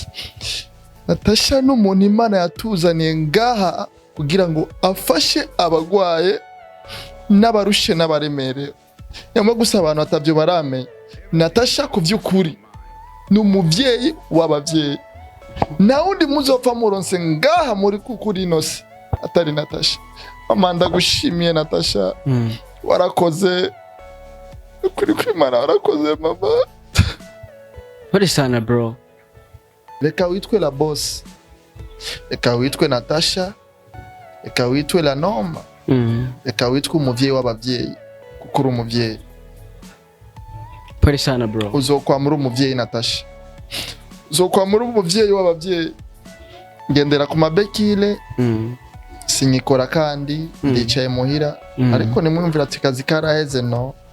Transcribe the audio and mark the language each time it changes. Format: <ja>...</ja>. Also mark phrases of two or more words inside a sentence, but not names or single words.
<rn>Natacha n'umuntu Imana yatuzaniye ngaha kugira ngo afashe abagwaye n'abarushe n'abaremere. Nyama gusa abantu atavyo baramenye. Natacha kuvyukuri n'umuvyeyi w'abavyeyi. Na undi muzopfa muronse ngaha muri kukuri inose atari Natacha. Mama ndagushimiye Natacha. Warakoze kuri kwimana warakoze mama.</rn> <sw>Pole sana bro.</sw> <rn>Reka witwe</rn> <fr>la boss.</fr> <rn>Reka witwe Natacha. Reka witwe la Noma. Reka witwe umuvyeyi w'abavyeyi kuko uri umuvyeyi.</rn> <sw>Pole sana bro.</sw> <rn>Uzokwamura umuvyeyi Natacha. Uzokwamura umuvyeyi w'abavyeyi. Ngendera ku mabekile. Sinyikora kandi ndicaye muhira ariko nimwumvira ati kazi karaheze no.</rn>